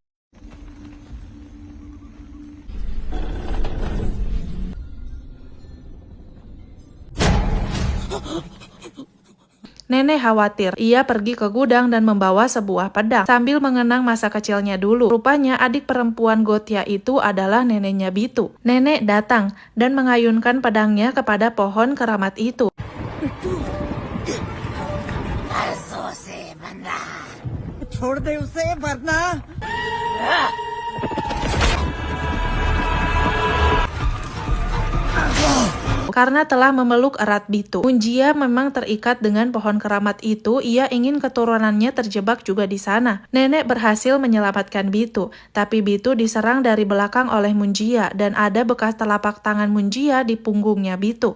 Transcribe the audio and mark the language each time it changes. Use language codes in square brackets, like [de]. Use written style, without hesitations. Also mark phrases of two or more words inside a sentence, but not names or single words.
[id] Nenek khawatir. Ia pergi ke gudang dan membawa sebuah pedang sambil mengenang masa kecilnya dulu. Rupanya adik perempuan Gotya itu adalah neneknya Bitu. Nenek datang dan mengayunkan pedangnya kepada pohon keramat itu. [hi] छोड़ दे उसे वरना [id] Karena telah memeluk erat Bitu, Munjia memang terikat dengan pohon keramat itu. Ia ingin keturunannya terjebak juga di sana. Nenek berhasil menyelamatkan Bitu, tapi Bitu diserang dari belakang oleh Munjia dan ada bekas telapak tangan Munjia di punggungnya Bitu.